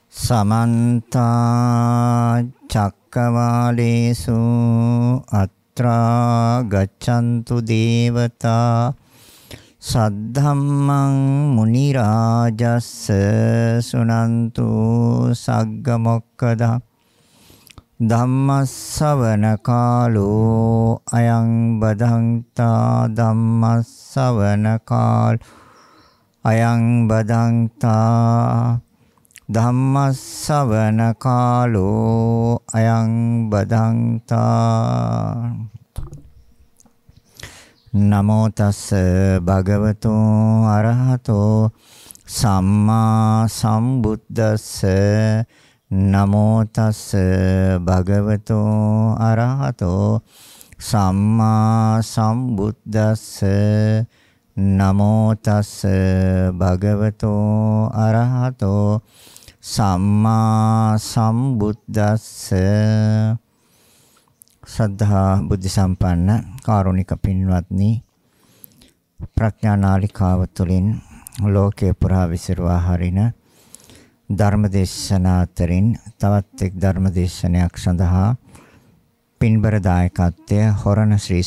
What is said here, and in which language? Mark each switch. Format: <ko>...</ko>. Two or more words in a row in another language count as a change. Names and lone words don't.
<pi>समन्ता चक्रवालेषु अत्रा गच्छन्तु देवता सद्धम्मं मुनिराजस्स सुनन्तु सग्गमोक्खदा धम्मස්සවන කාලෝ අයං බදන්තා ධම්මස්සවන කාලෝ අයං බදන්තා ධම්මස්සවන කාලෝ අයං බදන්තා නමෝ තස්ස භගවතු අරහතෝ සම්මා සම්බුද්දස්ස නමෝ තස්ස භගවතු අරහතෝ සම්මා සම්බුද්දස්ස නමෝ තස්ස භගවතු අරහතෝ සම්මා සම්බුද්දස්ස</pi> <si>සද්ධා බුද්ධ සම්පන්න කාරුණික පින්වත්නි ප්‍රඥා නාලිකාව තුළින් ලෝකේ පුරා විසිරුවා හරින ධර්මදේශනා අතරින් තවත් එක් ධර්මදේශනයක් සඳහා පින්බර දායකත්වය හොරණ ශ්‍රී</si>